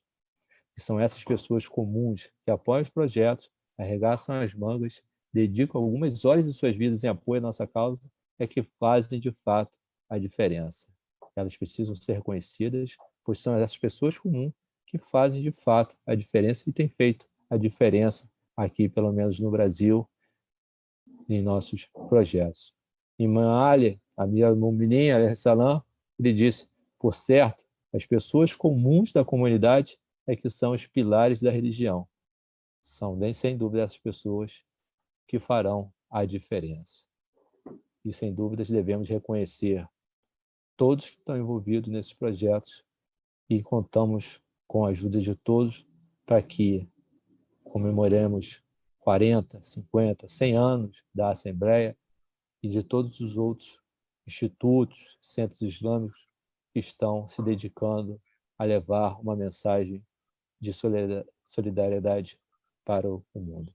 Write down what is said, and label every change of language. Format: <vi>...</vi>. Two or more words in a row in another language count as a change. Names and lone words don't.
<pt>E são essas pessoas comuns que apoiam os projetos, arregaçam as mangas, dedicam algumas horas de suas vidas em apoio à nossa causa, é que fazem de fato a diferença. Elas precisam ser reconhecidas, pois são essas pessoas comuns que fazem de fato a diferença e têm feito a diferença aqui, pelo menos no Brasil, em nossos projetos. Imam Ali, Amir al-Mu'minin,</pt> <ar>عليه السلام,</ar> <pt>ele disse, por certo, as pessoas comuns da comunidade é que são os pilares da religião. São, bem sem dúvida, essas pessoas que farão a diferença. E, sem dúvidas, devemos reconhecer todos que estão envolvidos nesses projetos e contamos com a ajuda de todos para que comemoremos 40, 50, 100 anos da Assembleia e de todos os outros institutos, centros islâmicos que estão se dedicando a levar uma mensagem de solidariedade para o mundo.</pt>